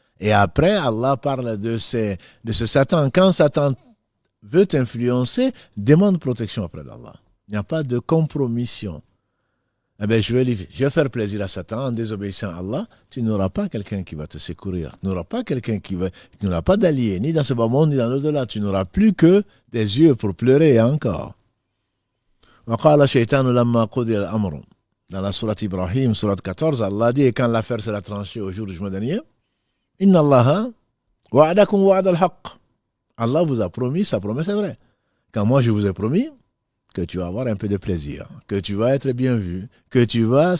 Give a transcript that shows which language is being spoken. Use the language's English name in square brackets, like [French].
[French] Et après, Allah parle de ce Satan. Quand Satan veut t'influencer, demande protection auprès d'Allah. Il n'y a pas de compromission. Eh bien, je vais faire plaisir à Satan en désobéissant à Allah. Tu n'auras pas quelqu'un qui va te secourir. Tu n'auras pas quelqu'un tu n'auras pas d'allié, ni dans ce bas monde, ni dans l'au-delà. Tu n'auras plus que des yeux pour pleurer et encore. [Arabic] وقال الشيطان لما قضي الأمر. [French] Dans la sourate Ibrahim, sourate 14, Allah dit, et quand l'affaire sera tranchée au jour du jugement dernier, [Arabic] Inna Allah wa'adakum wa'ad al-haqq. [French] Allah vous a promis, sa promesse est vraie. Quand moi je vous ai promis que tu vas avoir un peu de plaisir, que tu vas être bien vu, que tu vas...